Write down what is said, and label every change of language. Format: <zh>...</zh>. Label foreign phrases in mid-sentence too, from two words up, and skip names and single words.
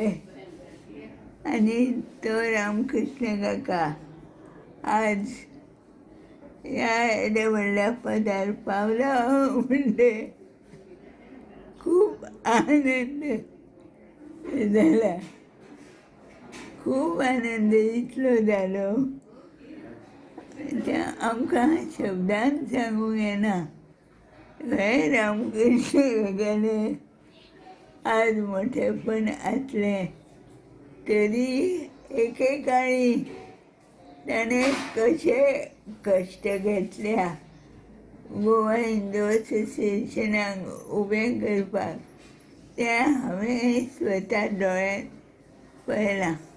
<kok>आणि तो रामकृष्ण काका आज या वडल्या पदार पावला म्हणजे खूप आनंद झाला, खूप आनंद इतलो जालो त्या आमकां शब्दान सांगूंक येना. हे रामकृष्ण काकाले आज मोठेपण असलें तरी एकेकाळी ताणें कशे कश्ट घेतल्या गोवा हिंदू असोसिएशनाक उबें करपाक तें हांवें स्वता दोळ्यान पळयलां.</kok>